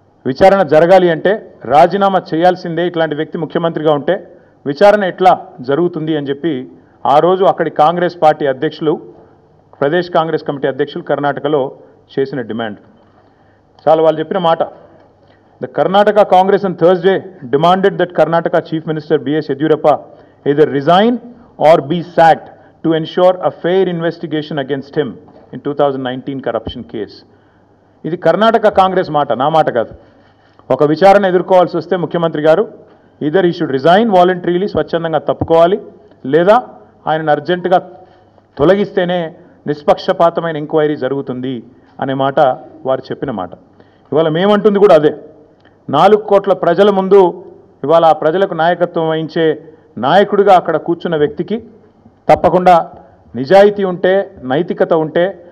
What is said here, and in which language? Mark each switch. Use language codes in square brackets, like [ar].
[te] విచారణ జరగాలి అంటే రాజీనామా చేయాల్సిందే, ఇట్లాంటి వ్యక్తి ముఖ్యమంత్రిగా ఉంటే విచారణ ఎట్లా జరుగుతుంది అని చెప్పి ఆ రోజు అక్కడి కాంగ్రెస్ పార్టీ అధ్యక్షులు, ప్రదేశ్ కాంగ్రెస్ కమిటీ అధ్యక్షులు కర్ణాటకలో చేసిన డిమాండ్. చాలా వాళ్ళు చెప్పిన మాట. [en] The Karnataka Congress on Thursday demanded that Karnataka Chief Minister B.S. Yediyurappa either resign or be sacked to ensure a fair investigation against him in 2019 corruption case. [te] ఇది కర్ణాటక కాంగ్రెస్ మాట, నా మాట కాదు. ఒక విచారణ ఎదుర్కోవాల్సి వస్తే ముఖ్యమంత్రి గారు [en] either he should resign voluntarily, [te] స్వచ్ఛందంగా తప్పుకోవాలి, లేదా ఆయనను అర్జెంటుగా తొలగిస్తేనే నిష్పక్షపాతమైన ఎంక్వైరీ జరుగుతుంది అనే మాట వారు చెప్పిన మాట. ఇవాళ మేమంటుంది కూడా అదే. 4 కోట్ల ప్రజల ముందు ఇవాళ ఆ ప్రజలకు నాయకత్వం వహించే నాయకుడిగా అక్కడ కూర్చున్న వ్యక్తికి తప్పకుండా నిజాయితీ ఉంటే, నైతికత ఉంటే